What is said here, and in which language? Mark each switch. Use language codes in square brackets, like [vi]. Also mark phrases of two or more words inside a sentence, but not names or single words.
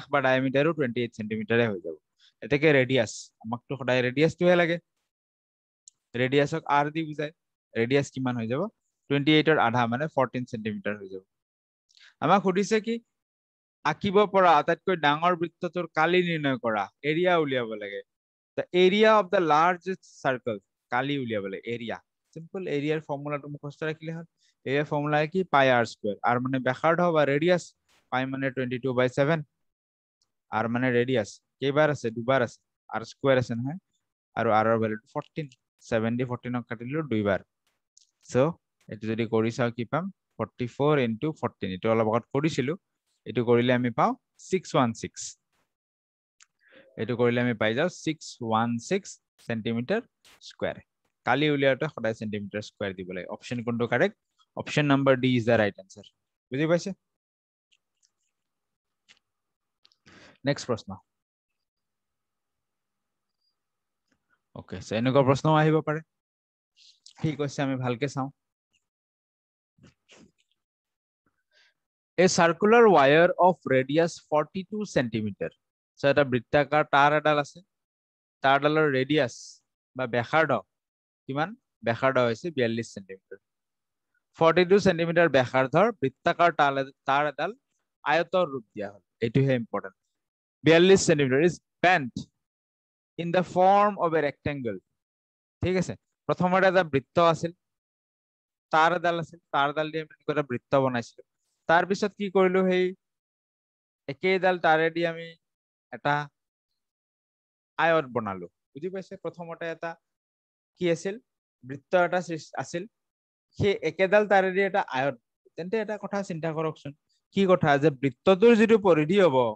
[as] বা ডায়ামিটাৰো 28 সেন্টিমিটাৰে হৈ যাব এতেকে ৰেডিয়াস আমাকতো সদায় ৰেডিয়াসটোহে লাগে ৰেডিয়াসক r দি বুজায় ৰেডিয়াস কিমান হৈ যাব 28 ৰ আধা মানে 14 সেন্টিমিটাৰ হৈ যাব আমাক সুধিছে কি আঁকিব পৰা আটাইতকৈ ডাঙৰ বৃত্তটোৰ কালি নিৰ্ণয় কৰা এৰিয়া উলিয়াব লাগে [en] the area of the largest circle [as] কালি উলিয়াব লাগে এৰিয়া সিম্পল এৰিয়াৰ ফৰ্মুলাটো মুখস্থ ৰাখিলে হ'ল এৰিয়াৰ ফৰ্মুলা কি [en] pi r square [as] r মানে ব্যাসাৰ্ধ বা ৰেডিয়াস পাই মানে 22/7 r মানে ৰেডিয়াস কেইবাৰ আছে দুবাৰ আছে r স্কয়াৰ আছে নহয় আৰু r ৰ ভ্যালুটো 14 7 দি 14 ক কাটিলো দুইবাৰ সো এটো যদি কৰি চাও কি পাম 44 * 14 এটো অলপ আগত কৰিছিলো এটো কৰিলে আমি পাও 616 এটো কৰিলে আমি পাই যাও 616 [en] centimeter square [as] কালি উলিয়াওতে সদায় [en] centimeter square [as] দিব লাগে অপশন কোনটো [en] correct option number D is the right answer [as] বুঝি পাইছে নেক্সট প্ৰশ্ন [en] okay so [as] এনেকুৱা প্ৰশ্ন আহিব পাৰে ঠিক আছে আমি ভালকে চাও [en] A circular wire of radius 42 centimeter [as] সো এটা বৃত্তাকাৰ তার এডাল আছে তারডালৰ ৰেডিয়াস বা ব্যাসাৰ্ধ কিমান ব্যাসাৰ্ধ হৈছে 42 সেন্টিমিটার 42 সেন্টিমিটার ব্যাসাৰ্ধৰ বৃত্তাকাৰ তার এডাল আয়তৰ ৰূপ দিয়া হল এটোহে ইম্পৰ্টেন্ট [en] 42 centimeter is bent in the form of a rectangle [as] ঠিক আছে প্ৰথমতে এটা বৃত্ত আছিল তার এডাল আছিল তারডাল দি আমি এটা বৃত্ত বনাইছিলো তাৰ পিছত কি কৰিলো হেই একেডাল তাৰেদি আমি এটা আয়ত বনালো বুজি পাইছে প্ৰথমতে এটা কি আছিল বৃত্ত এটা আছিল সেই একেডাল তাৰেদি এটা আয়ত তেন্তে এটা কথা চিন্তা কৰকচোন কি কথা যে বৃত্তটোৰ যেটো পৰিধি হ'ব